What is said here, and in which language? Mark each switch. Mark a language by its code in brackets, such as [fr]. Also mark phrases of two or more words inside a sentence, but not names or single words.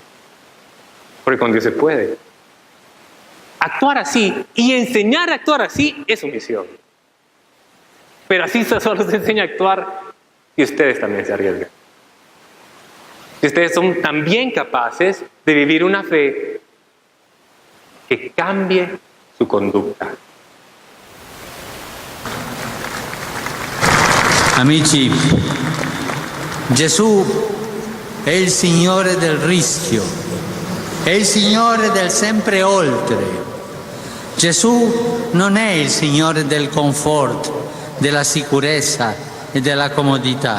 [es] Porque con Dios se puede. Actuar así y enseñar a actuar así es su misión. Pero así solo se enseña a actuar y ustedes también se arriesgan. Y ustedes son también capaces de vivir una fe que cambie su conducta. [it] Amici, Gesù è il Signore del rischio, è il Signore del sempre oltre. Gesù non è il Signore del comfort, della sicurezza e della comodità.